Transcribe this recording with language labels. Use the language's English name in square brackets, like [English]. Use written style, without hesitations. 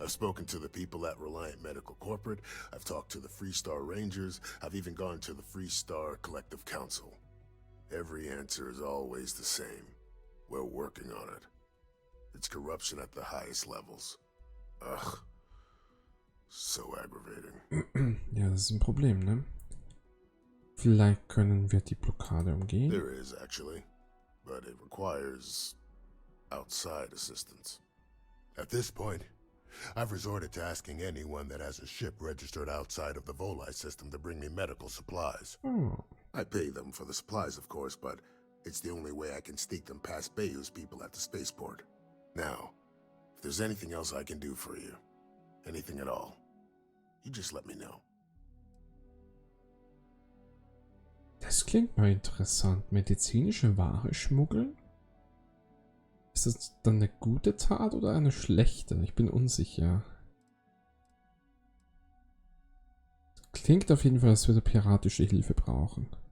[English] I've spoken to the people at Reliant Medical Corporate, I've talked to the Freestar Rangers, I've even gone to the Freestar Collective Council. Every answer is always the same. We're working on it. It's corruption at the highest levels. Ugh. So aggravating. [German] Ja, das ist ein Problem, ne? Vielleicht können wir die Blockade umgehen. [English] There is, actually. But it requires outside assistance. At this point, I've resorted to asking anyone that has a ship registered outside of the Volai system to bring me medical supplies. Oh. I pay them for the supplies, of course, but it's the only way I can sneak them past Bayou's people at the spaceport. Now, if there's anything else I can do for you, anything at all, you just let me know. [German] Das klingt mal interessant. Medizinische Ware schmuggeln? Ist das dann eine gute Tat oder eine schlechte? Ich bin unsicher. Klingt auf jeden Fall, als würde piratische Hilfe brauchen.